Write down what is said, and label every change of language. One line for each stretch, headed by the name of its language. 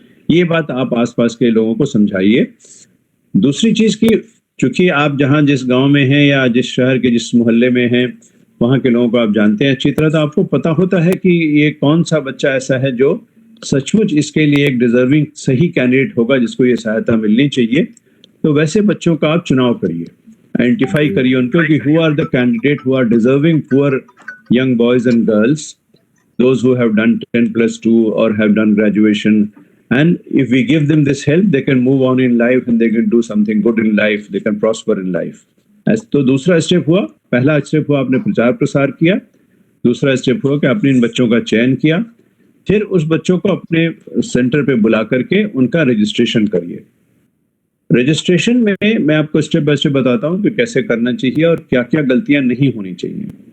Hindi: ये बात आप आसपास के लोगों को समझाइए। दूसरी चीज की, चूंकि आप जहाँ जिस गांव में हैं या जिस शहर के जिस मोहल्ले में हैं, वहाँ के लोगों को आप जानते हैं अच्छी तरह, तो आपको पता होता है कि ये कौन सा बच्चा ऐसा है जो सचमुच इसके लिए एक डिजर्विंग सही कैंडिडेट होगा, जिसको ये सहायता मिलनी चाहिए। तो वैसे बच्चों का आप चुनाव करिए, आइडेंटिफाई करिए उनको कि
English: Who are the candidate who are deserving poor young boys and girls, those who have done 10+2 or have done graduation, and if we give them this help, they can move on in life and they can do something good in life, they can prosper in life.
Hindi: तो दूसरा step हुआ, पहला step हुआ आपने प्रचार प्रसार किया, दूसरा स्टेप हुआ कि आपने इन बच्चों का चयन किया, फिर उस बच्चों को अपने सेंटर पे बुला करके उनका रजिस्ट्रेशन करिए। रजिस्ट्रेशन में मैं आपको स्टेप बाय स्टेप बताता हूँ कि कैसे करना चाहिए और क्या क्या गलतियां नहीं होनी चाहिए।